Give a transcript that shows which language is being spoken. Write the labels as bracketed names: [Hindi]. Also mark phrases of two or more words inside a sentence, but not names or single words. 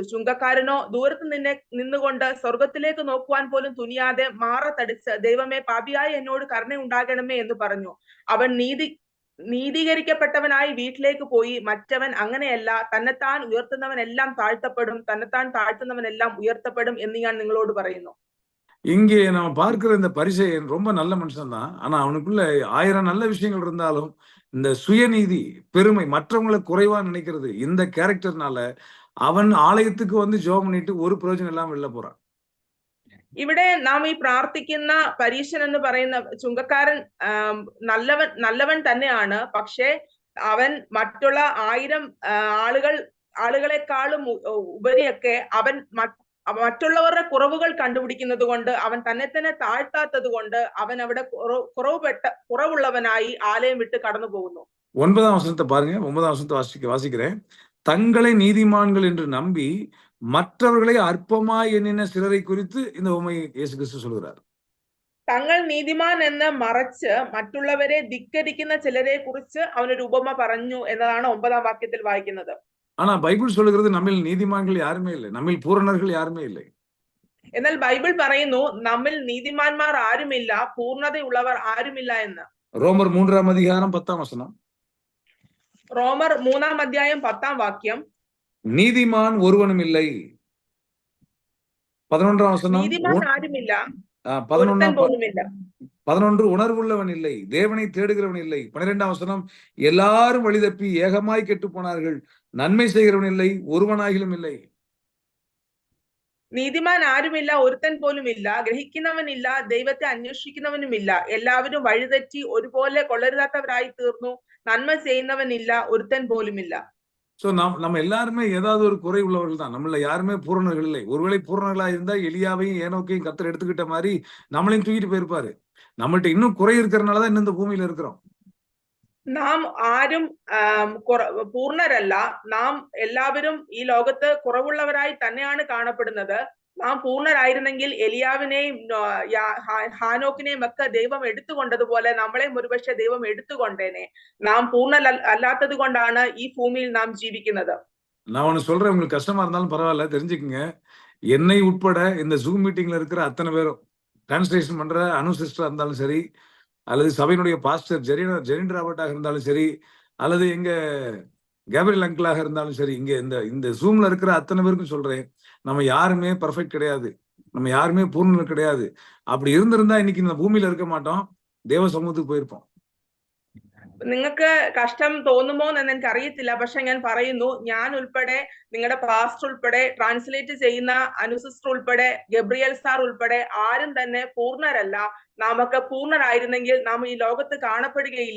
[Malayalam] ചുങ്കക്കാരനോ ദൂരത്ത് നിന്നുകൊണ്ട് സ്വർഗത്തിലേക്ക് നോക്കുവാൻ പോലും തുനിയാതെ മാറത്തടിച്ച്, ദൈവമേ, പാപിയായി എന്നോട് കരുണ ഉണ്ടാകണമേ എന്ന് പറഞ്ഞു. അവൻ നീതീകരിക്കപ്പെട്ടവനായി വീട്ടിലേക്ക് പോയി. മറ്റവൻ അങ്ങനെയല്ല, തന്നെത്താൻ ഉയർത്തുന്നവനെല്ലാം താഴ്ത്തപ്പെടും, തന്നെത്താൻ താഴ്ത്തുന്നവനെല്ലാം ഉയർത്തപ്പെടും എന്ന് ഞാൻ നിങ്ങളോട് പറയുന്നു. [Tamil] இங்கே நம்ம பார்க்கிற இந்த பரிசேயன் ரொம்ப நல்ல மனுஷன் தான். ஆனா அவனுக்குள்ள 1000 நல்ல விஷயங்கள் இருந்தாலும் இந்த சுயநீதி, பெருமை, மற்றவங்களை குறைவா நினைக்கிறது, இந்த கேரக்டர்னால [Malayalam] അവൻ ആലയത്തിക്ക് വന്ന് ജോം [Tamil] பண்ணிட்டு [Malayalam] ഒരു പ്രയോജനം എല്ലാം വെളില [Tamil] പോறாൻ. [Malayalam] ഇവിടെ നാം ഈ പ്രാർത്ഥിക്കുന്ന പരീശൻ എന്ന് പറയുന്ന ചുങ്കക്കാരൻ നല്ലവൻ തന്നെയാണ്. പക്ഷേ അവൻ മറ്റുള്ള 1000 ആളുകളെക്കാളും ഉപരിയൊക്കെ അവൻ മറ്റുള്ളവരുടെ കുറവുകൾ കണ്ടുപിടിക്കുന്നത് കൊണ്ട്, അവൻ തന്നെ തന്നെ താഴ്ത്താത്തത് കൊണ്ട് അവൻ അവിടെ കുറവുള്ളവനായി ആലയം വിട്ട് കടന്നു പോകുന്നു. [Tamil] 9ஆம் வசனத்தை பாருங்க. 9ஆம் வசனத்தை வாசிக்கிறேன். தங்களை நீதிமான்கள் என்று நம்பி மற்றவர்களை அற்பமாய் எண்ணின சிலரை குறித்து இந்த உண்மை இயேசு கிறிஸ்து சொல்கிறார். [Malayalam] തങ്ങൾ നീതിമാൻ എന്ന് മറച്ച് മറ്റുള്ളവരെ ധിക്കരിക്കുന്ന ചിലരെ കുറിച്ച് അവനൊരു ഉപമ പറഞ്ഞു എന്നതാണ് 9ആം വാക്യത്തിൽ വായിക്കുന്നത്. [Tamil] ஆனா பைபிள் சொல்லுகிறது நம்மில் நீதிமான்கள் யாருமே இல்லை, நம்மில் பூரணர்கள் யாருமே இல்லை. [Malayalam] എന്നാൽ ബൈബിൾ പറയുന്നു നമ്മിൽ നീതിമാന്മാർ ആരുമില്ല, പൂർണ്ണതയുള്ളവർ ആരുമില്ല എന്ന്. [Tamil] ரோமர் 3ஆம் அதிகாரம் 10ஆம் வசனம். [Malayalam] റോമർ 3ആം അധ്യായം 10ആം വാക്യം. [Tamil] நீதிமான் ஒருவனும் இல்லை. 11ஆம் வசனம். [Malayalam] നീതിമാൻ ആരുമില്ല, [Tamil] 11 உணர்வுள்ளவன் இல்லை, தேவனை தேடுகிறவன் இல்லை. 12ஆம் வசனம், எல்லாரும் வழி தப்பி ஏகமாய் கெட்டு போனார்கள், நன்மை செய்கிறவன் இல்லை, ஒருவனாகிலும் இல்லை. [Malayalam] നീതിമാൻ ആരുമില്ല, ഒരുത്തൻ പോലും ഇല്ല, ഗ്രഹിക്കുന്നവനില്ല, ദൈവത്തെ അന്വേഷിക്കുന്നവനുമില്ല, എല്ലാവരും വഴിതെറ്റി ഒരുപോലെ കൊള്ളരുതാത്തവരായി തീർന്നു, നന്മ ചെയ്യുന്നവനില്ല, ഒരുത്തൻ പോലുമില്ല. [Tamil] சோ நம்ம எல்லாருமே ஏதாவது ஒரு குறை உள்ளவர்கள் தான். நம்மள யாருமே பூரணர்கள் இல்லை. ஒருவேளை பூரணர்களா இருந்தா எலியாவையும் ஏனோக்கையும் கர்த்தர் எடுத்துக்கிட்ட மாதிரி நம்மளையும் தூக்கிட்டு போயிருப்பாரு. நம்மள்ட்ட இன்னும் குறை இருக்கிறதுனாலதான் இன்னும் இந்த பூமியில இருக்கிறோம். [Malayalam] നാം ആരും പൂർണ്ണരല്ല. നാം എല്ലാവരും ഈ ലോകത്ത് കുറവുള്ളവരായി തന്നെയാണ് കാണപ്പെടുന്നത്. നാം പൂർണ്ണരായിരുന്നെങ്കിൽ എലിയാവിനെയും ഹാനോക്കിനെയും ഒക്കെ ദൈവം എടുത്തുകൊണ്ടതുപോലെ നമ്മളെയും ഒരുപക്ഷെ ദൈവം എടുത്തുകൊണ്ടേനെ. നാം പൂർണ്ണ കൊണ്ടാണ് ഈ ഭൂമിയിൽ നാം ജീവിക്കുന്നത്. [Tamil] நான் ஒண்ணு சொல்றேன், உங்களுக்கு கஷ்டமா இருந்தாலும் பரவாயில்ல, தெரிஞ்சுக்குங்க. என்னை உட்பட இந்த ஜூம் மீட்டிங்ல இருக்கிற அத்தனை பேரும், டிரான்ஸ்லேஷன் பண்ற அனு சிஸ்டரா இருந்தாலும் சரி, அல்லது சபையினுடைய பாஸ்டர் ஜெரின் ராபர்ட்டாக இருந்தாலும் சரி, அல்லது எங்க கேப்ரியல் அங்கிளாக இருந்தாலும் சரி, இங்க இந்த ஜூம்ல இருக்கிற அத்தனை பேருக்கும் சொல்றேன், நம்ம யாருமே பர்ஃபெக்ட் கிடையாது, நம்ம யாருமே பூர்ணம் கிடையாது. அப்படி இருந்திருந்தா இன்னைக்கு இந்த பூமியில இருக்க மாட்டோம், தேவ சமூகத்துக்கு போயிருப்போம். [Malayalam] നിങ്ങൾക്ക് കഷ്ടം തോന്നുമോ എന്ന് എനിക്ക് അറിയത്തില്ല. പക്ഷെ ഞാൻ പറയുന്നു, ഞാൻ ഉൾപ്പെടെ, നിങ്ങളുടെ പാസ്റ്റർ ഉൾപ്പെടെ, ട്രാൻസ്ലേറ്റ് ചെയ്യുന്ന അനുസിസ്റ്റർ ഉൾപ്പെടെ, ഗബ്രിയൽ സാർ ഉൾപ്പെടെ ആരും തന്നെ പൂർണ്ണരല്ല. നാമൊക്കെ പൂർണ്ണരായിരുന്നെങ്കിൽ നാം ഈ ലോകത്ത് കാണപ്പെടുകയില്ല.